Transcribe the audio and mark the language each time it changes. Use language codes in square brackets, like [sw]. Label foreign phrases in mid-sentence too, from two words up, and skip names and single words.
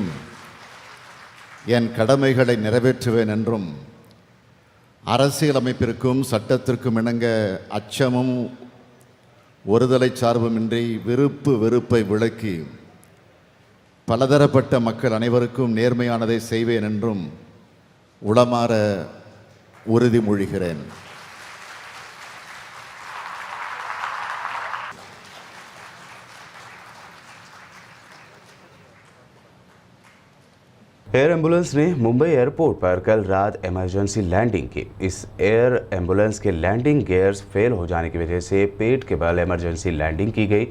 [ta] என் கடமைகளை நிறைவேற்றுவேன் என்றும் அரசியலமைப்பிற்கும் சட்டத்திற்கும் இணங்க அச்சமும் ஒருதலை சார்புமின்றி விருப்பு வெறுப்பை விளக்கி பலதரப்பட்ட மக்கள் அனைவருக்கும் நேர்மையானதை செய்வேன் என்றும் உளமாற உறுதிமொழிகிறேன். [hi] एयर एम्बुलेंस ने मुंबई एयरपोर्ट पर कल रात इमरजेंसी लैंडिंग की। इस एयर एम्बुलेंस के लैंडिंग गियर्स फेल हो जाने की वजह से पेट के बल इमरजेंसी लैंडिंग की गई।